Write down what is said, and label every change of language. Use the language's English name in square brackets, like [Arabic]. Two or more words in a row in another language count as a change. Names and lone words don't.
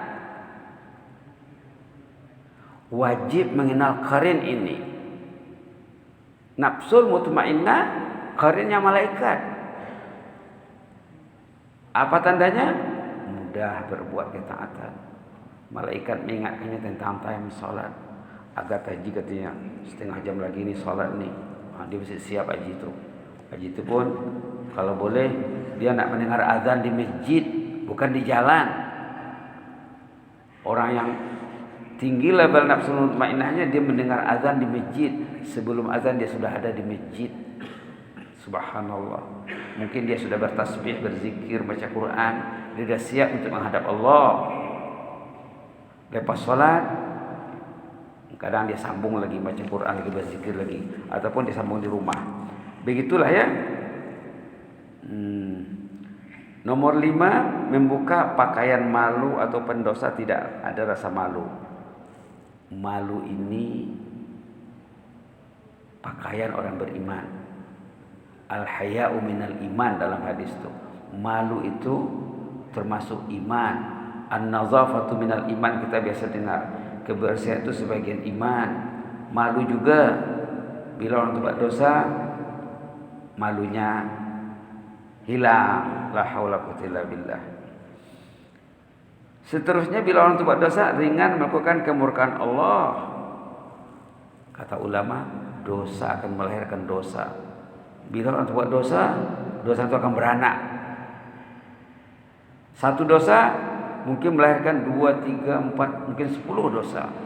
[Malay] Wajib mengenal karin ini. [Arabic] نفس المطمئنة, [Malay] karinnya malaikat. Apa tandanya? Mudah berbuat ketaatan. Malaikat mengingatkannya tentang time salat. Agar haji katanya, setengah jam lagi ni salat ni. Dia mesti siap haji itu. Haji itu pun kalau boleh dia nak mendengar azan di masjid bukan di jalan. Orang yang tinggi level nafsu mutmainnahnya, dia mendengar azan di masjid, sebelum azan dia sudah ada di masjid. Subhanallah. Mungkin dia sudah bertasbih, berzikir, baca Quran, dia sudah siap untuk menghadap Allah. Lepas sholat, kadang dia sambung lagi baca Quran, lagi berzikir lagi, ataupun dia sambung di rumah. Begitulah ya. Nomor 5, membuka pakaian malu atau pendosa, tidak ada rasa malu. Malu ini pakaian orang beriman. [Arabic] الحياء من الإيمان [Malay] dalam hadis itu. Malu itu termasuk iman. [Arabic] النظافة من الإيمان, [Malay] kita biasa dengar. Kebersihan itu sebagian iman. Malu juga, bila orang berbuat dosa, malunya hilang. [Arabic] لا حول قوة إلا بالله. [Malay] Seterusnya, bila orang berbuat dosa ringan, melakukan kemurkaan Allah. Kata ulama, dosa akan melahirkan dosa. Bila orang berbuat dosa, dosa itu akan beranak. Satu dosa mungkin melahirkan 2, 3, 4, mungkin 10 dosa.